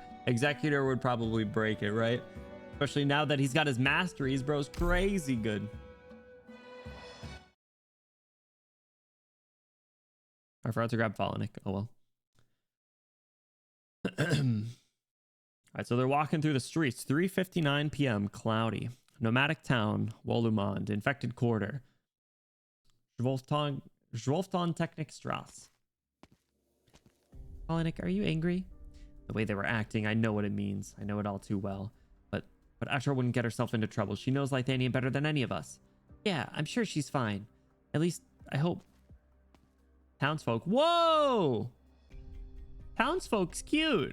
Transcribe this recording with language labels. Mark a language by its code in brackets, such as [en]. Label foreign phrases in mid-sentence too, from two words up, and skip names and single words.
[en] Executor would probably break it, right? Especially now that he's got his masteries, bro's crazy good. I forgot to grab Folinic. Oh well. Alright, so they're walking through the streets. 3:59 p.m. Cloudy. Nomadic town. Wolumond. Infected quarter. Zwolfton Technikstrasse. Folinic, are you angry? The way they were acting, I know what it means. I know it all too well. But Asher wouldn't get herself into trouble. She knows Lithanian better than any of us. Yeah, I'm sure she's fine. At least, I hope. Townsfolk. Whoa! Townsfolk's cute.